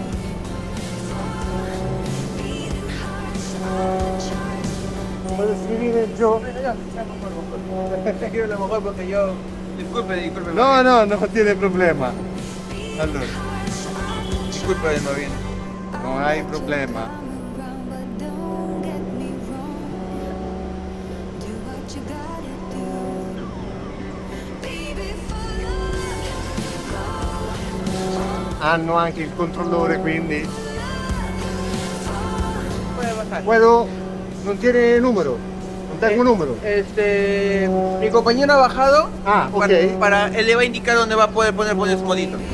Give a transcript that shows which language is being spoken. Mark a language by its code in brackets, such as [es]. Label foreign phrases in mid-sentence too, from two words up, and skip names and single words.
[es] ¿Puedes escribir yo? Escribe lo mejor porque yo... Disculpe. No, no tiene problema. Allora, Disculpe, más bien. [it] non hai problema. Hanno anche il controllore, quindi [es] Puede bajar. puedo, [it] non tiene numero, non tengo numero. [es] Mi compañero ha bajado. Ah, ok. Él le va a indicar dónde va a poder poner su modito.